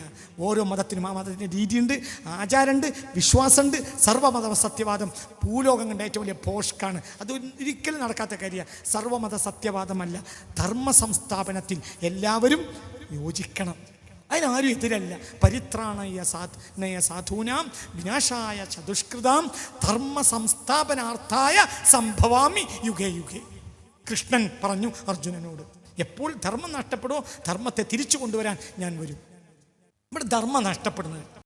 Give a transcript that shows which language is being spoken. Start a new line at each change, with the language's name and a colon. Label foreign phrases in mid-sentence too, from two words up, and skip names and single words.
Malayalam: ഓരോ മതത്തിനും ആ മതത്തിൻ്റെ രീതിയുണ്ട്, ആചാരമുണ്ട്, വിശ്വാസമുണ്ട്. സർവ്വമത സത്യവാദം ഭൂലോകം കണ്ട ഏറ്റവും വലിയ പോഷ്കാണ്. അത് ഒരിക്കലും നടക്കാത്ത കാര്യമാണ്. സർവ്വമത സത്യവാദമല്ല. ധർമ്മ സംസ്ഥാപനത്തിൽ എല്ലാവരും യോജിക്കണം. അതിനാരും എതിരല്ല.
Sanskrit: परित्राणय साधूनां विनाशाय चतुष्कृतां धर्म संस्थापनार्थाय संभवामि युगे युगे.
Malayalam: കൃഷ്ണൻ പറഞ്ഞു അർജുനനോട്, എപ്പോൾ ധർമ്മം നഷ്ടപ്പെടുമോ ധർമ്മത്തെ തിരിച്ചു കൊണ്ടുവരാൻ ഞാൻ വരും. ഇവിടെ ധർമ്മം നഷ്ടപ്പെടുന്നത്